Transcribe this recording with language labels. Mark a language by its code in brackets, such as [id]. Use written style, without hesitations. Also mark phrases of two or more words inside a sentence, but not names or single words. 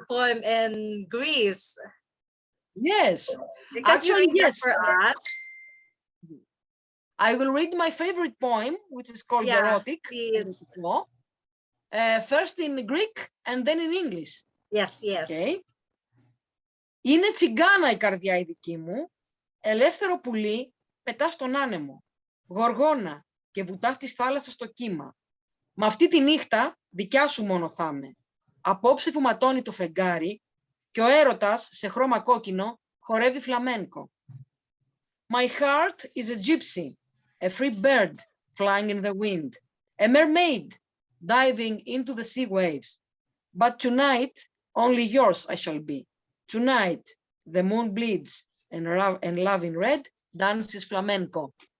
[en] your poem in Greece. Yes, Can you actually, read that yes. for us? I will read my favorite poem, which is called Yeah, Erotic. please. First in Greek and then in English. Yes, yes. Okay. [el] Είναι τσιγκάνα η καρδιά η δική μου, ελεύθερο πουλί, πετά στον άνεμο, γοργόνα και βουτά της θάλασσας στο κύμα. Μ' αυτή τη νύχτα δικιά σου μόνο θα είμαι. Απόψε που ματώνει το φεγγάρι και ο έρωτας σε χρώμα κόκκινο χορεύει φλαμένκο. [en] My heart is a gypsy, a free bird flying in the wind, a mermaid diving into the sea waves. But tonight, only yours I shall be. Tonight, the moon bleeds and love in red dances flamenco.